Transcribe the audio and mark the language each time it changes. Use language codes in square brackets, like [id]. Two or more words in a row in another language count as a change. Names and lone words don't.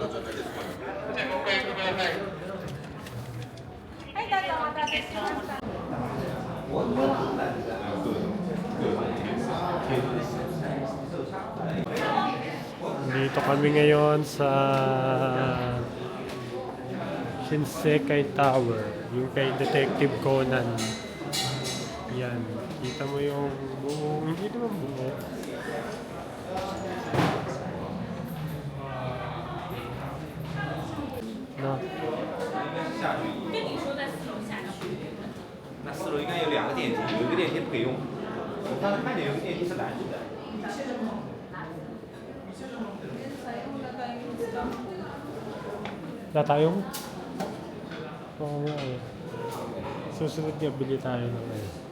[tl] Dito kami ngayon sa Shinsekai Tower, yung kay Detective Conan. Yan, kita mo yung buong, hindi naman buo. No. [zh] 那四楼应该有两个电梯，有一个电梯不可以用。我刚才看见有个电梯是蓝色的。 [tl] Wala tayong? Oo nga eh. Susunod niya, bili tayo ng ano.